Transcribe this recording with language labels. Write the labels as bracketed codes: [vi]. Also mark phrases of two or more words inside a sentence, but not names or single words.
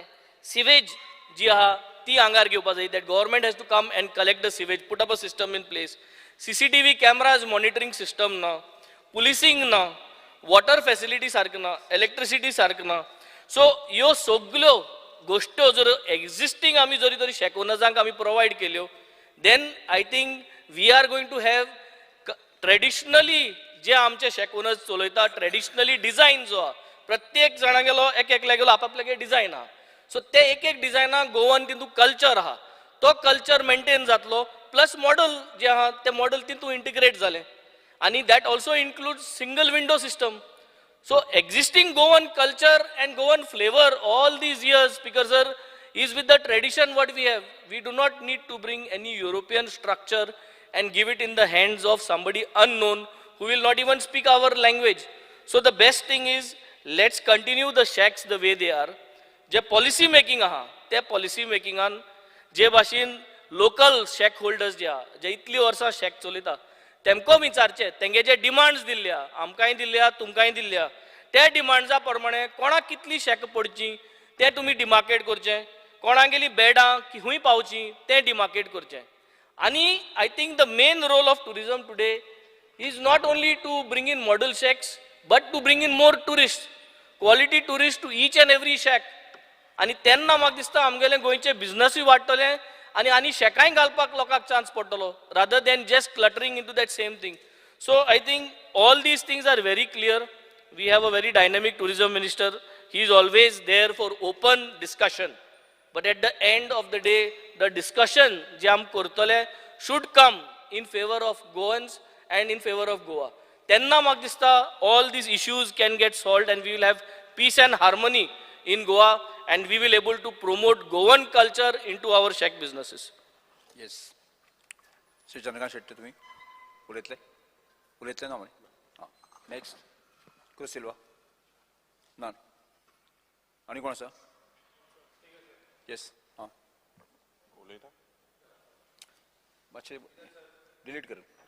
[kok] सिवेज जी आहा ती आंगार घेवपा जाय, [en] that government has to come and collect the sewage, put up a system in place. CCTV cameras monitoring system ना, पुलिसींग ना, water facility [kok] सारकें ना, [en] इलेक्ट्रिसिटी [kok] सारकें ना. सो ह्यो सगळ्यो गोश्ट्यो जर एक्झिस्टिंग आमी जरी तरी शेकोनजांक आमी प्रोवायड केल्यो, [en] then I think we are going to have [kok] ट्रेडिशनली जे आमचे शेकोनज चलयता, ट्रेडिशनली डिझायन जो आहा, प्रत्येक जाणागेलो एकल्यागेलो आपापल्यागे डिझायन आहा. सो ते एक डिझायनाक गोवन तितून कल्चर आहा, तो कल्चर मेंटेन जातलो, [en] plus model [kok] जे आहा ते मॉडल तितून इंटिग्रेट जालें, आनी [en] that also include single window system. So existing Goan culture and Goan flavor all these years, Speaker sir, is with the tradition what we have. We do not need to bring any European structure and give it in the hands of somebody unknown who will not even speak our language. So the best thing is, let's continue the shacks the way they are. [kok] जे [en] policy making [kok] आहा, त्या [en] policy making [kok] आन जे भाशेन [en] local shack holders [kok] जे आहा, जे इतली वर्सां shack चलयता, तेमको विचारचे, तेंगे जे डिमांड्स दिल्ल्या, आमकांय दिल्ल्या, तुमकांय दिल्ल्या, त्या डिमांड्सा प्रमाणे कोणाक कितली शेक पडची तें तुमी डिमार्केट करचें, कोणागेली बेडां खंय पावची तें डिमार्केट करचें. [en] आनी I think the main role of tourism today is not only to bring in model shacks, but to bring in more tourist, quality tourist to each and every shack. [kok] आनी तेन्ना म्हाका दिसता आमगेलें गोंयचें बिझनसूय वाडटलें आनी शेकांय घालपाक लोकांक चान्स पडटलो, [en] rather than just cluttering into that same thing. so I think all these things are very clear. We have a very dynamic tourism minister. He is always there for open discussion. But at the end of the day, the discussion [kok] जे आम करतले [en] should come in favor of Goans and in favor of Goa. [kok] तेन्ना म्हाका दिसता [en] all these issues can get solved and we will have peace and harmony in Goa and we will able to promote Goan culture into our shack businesses. येस. [kok] श्री चंद्रकांत शेट्टी तुम्ही उलयतले ना म्हणे. हां नेक्स्ट क्रुस सिल्वा ना आनी कोण आसा? येस. हां उलयता मातशें डिलीट कर.